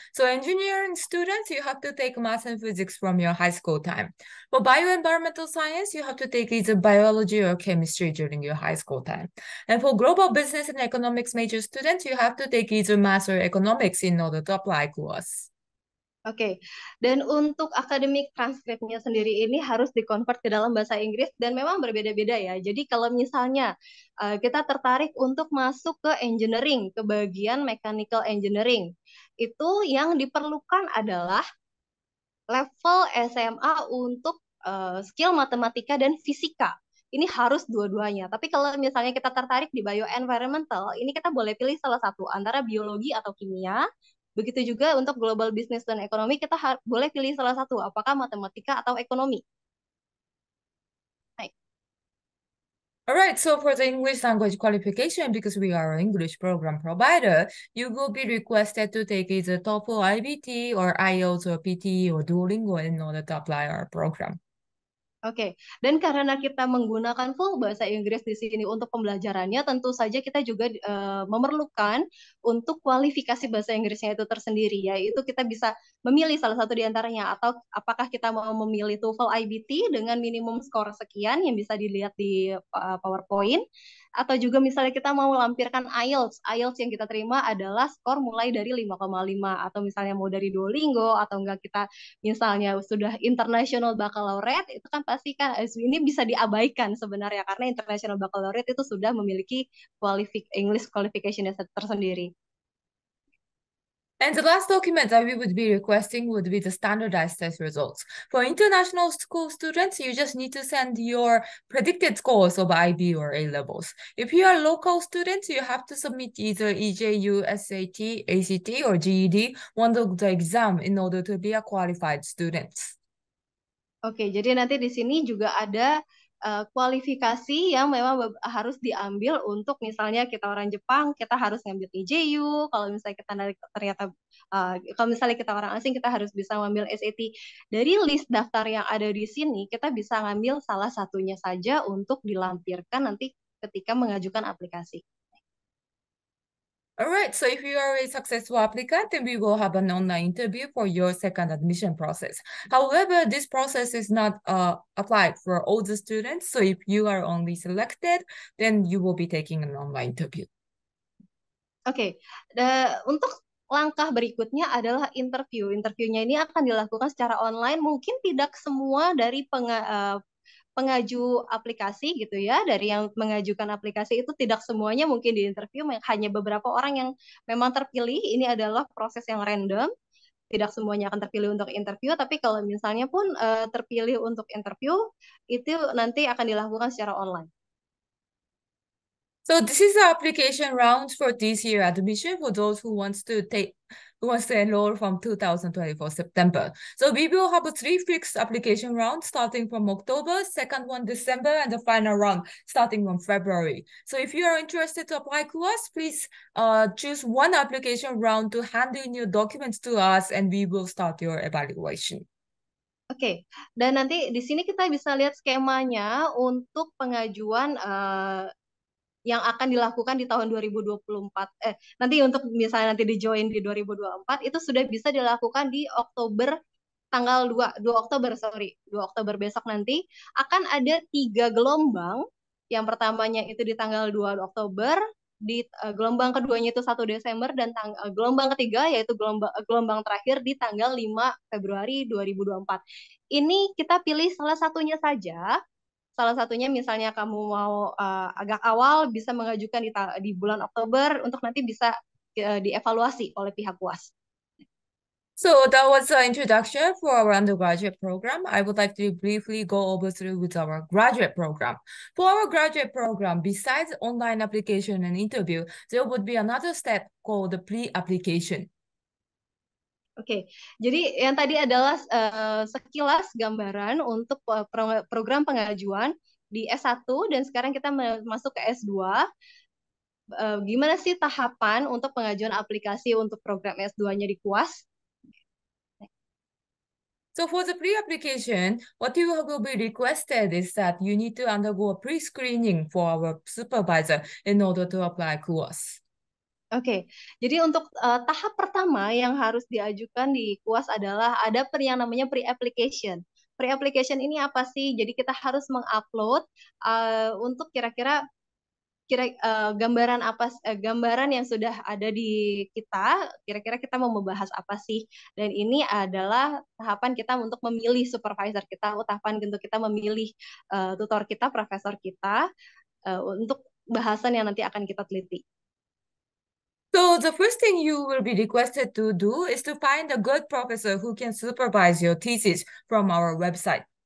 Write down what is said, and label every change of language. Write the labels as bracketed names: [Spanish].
[English] So engineering students, you have to take math and physics from your high school time. For bioenvironmental science, you have to take either biology or chemistry during your high school time. And for global business and economics major students, you have to take either math or economics in order to apply to us. [Indonesian] Oke, dan untuk akademik transkripnya sendiri ini harus dikonvert ke dalam bahasa Inggris dan memang berbeda-beda ya. Jadi kalau misalnya kita tertarik untuk masuk ke engineering, ke bagian mechanical engineering, itu yang diperlukan adalah level SMA untuk skill matematika dan fisika. Ini harus dua-duanya. Tapi kalau misalnya kita tertarik di bioenvironmental, ini kita boleh pilih salah satu antara biologi atau kimia. Begitu juga untuk global business dan ekonomi, kita boleh pilih salah satu, apakah matematika atau ekonomi. Baik. [English] Alright, so for the English language qualification, because we are an English program provider, you will be requested to take either TOEFL IBT or IELTS or PTE or Duolingo in order to apply our program. [Indonesian] Oke, dan karena kita menggunakan full bahasa Inggris di sini untuk pembelajarannya, tentu saja kita juga memerlukan untuk kualifikasi bahasa Inggrisnya itu tersendiri, yaitu kita bisa memilih salah satu di antaranya, atau apakah kita mau memilih TOEFL IBT dengan minimum skor sekian yang bisa dilihat di PowerPoint, atau juga misalnya kita mau lampirkan IELTS. IELTS yang kita terima adalah skor mulai dari 5,5, atau misalnya mau dari Duolingo, atau enggak kita misalnya sudah international baccalaureate, itu kan pasti kan ini bisa diabaikan sebenarnya karena international baccalaureate itu sudah memiliki English qualification tersendiri. [English] And the last document that we would be requesting would be the standardized test results. For international school students, you just need to send your predicted scores of IB or A levels. If you are local students, you have to submit either EJU, SAT, ACT, or GED, one of the exam in order to be a qualified student. [Indonesian] Oke, jadi nanti di sini juga ada kualifikasi yang memang harus diambil untuk misalnya kita orang Jepang, kita harus ngambil EJU, kalau misalnya kita kalau misalnya kita orang asing, kita harus bisa ngambil SAT. Dari list daftar yang ada di sini, kita bisa ngambil salah satunya saja untuk dilampirkan nanti ketika mengajukan aplikasi. [English] All right, so if you are a successful applicant, then we will have an online interview for your second admission process. However, this process is not applied for all the students. So if you are only selected, then you will be taking an online interview. [Indonesian] Oke, untuk langkah berikutnya adalah interview. Interviewnya ini akan dilakukan secara online. Mungkin tidak semua dari pengaju aplikasi gitu ya, dari yang mengajukan aplikasi itu tidak semuanya mungkin di interview, hanya beberapa orang yang memang terpilih. Ini adalah proses yang random, tidak semuanya akan terpilih untuk interview, tapi kalau misalnya pun terpilih untuk interview, itu nanti akan dilakukan secara online. [English] So this is the application rounds for this year admission for those who wants to enroll from 2024 September. So we will have a 3 fixed application rounds starting from October, second one December, and the final round starting from February. So if you are interested to apply to us, please choose one application round to hand in your documents to us, and we will start your evaluation. [Indonesian] Oke, dan nanti di sini kita bisa lihat skemanya untuk pengajuan yang akan dilakukan di tahun 2024. Nanti untuk misalnya nanti di join di 2024 itu sudah bisa dilakukan di Oktober tanggal 2 Oktober, sorry, 2 Oktober besok nanti akan ada 3 gelombang. Yang pertamanya itu di tanggal 2 Oktober, di gelombang keduanya itu 1 Desember, dan gelombang ketiga yaitu gelombang terakhir di tanggal 5 Februari 2024. Ini kita pilih salah satunya saja. Salah satunya misalnya kamu mau agak awal bisa mengajukan di bulan Oktober untuk nanti bisa dievaluasi oleh pihak UAS. [English] So that was the introduction for our undergraduate program. I would like to briefly go over through with our graduate program. For our graduate program, besides online application and interview, there would be another step called the pre-application. [Indonesian] Oke, jadi yang tadi adalah sekilas gambaran untuk program pengajuan di S1 dan sekarang kita masuk ke S2. Gimana sih tahapan untuk pengajuan aplikasi untuk program S2-nya di KUAS? [English] So for the pre-application, what you will be requested is that you need to undergo a pre-screening for our supervisor in order to apply KUAS. [Indonesian] Oke, jadi untuk tahap pertama yang harus diajukan di KUAS adalah ada yang namanya pre-application. Pre-application ini apa sih? Jadi kita harus mengupload untuk kira-kira gambaran yang sudah ada di kita, kira-kira kita mau membahas apa sih? Dan ini adalah tahapan kita untuk memilih supervisor kita, tahapan untuk kita memilih tutor kita, profesor kita untuk bahasan yang nanti akan kita teliti. [English] So the first thing you will be requested to do is to find a good professor who can supervise your thesis from our website.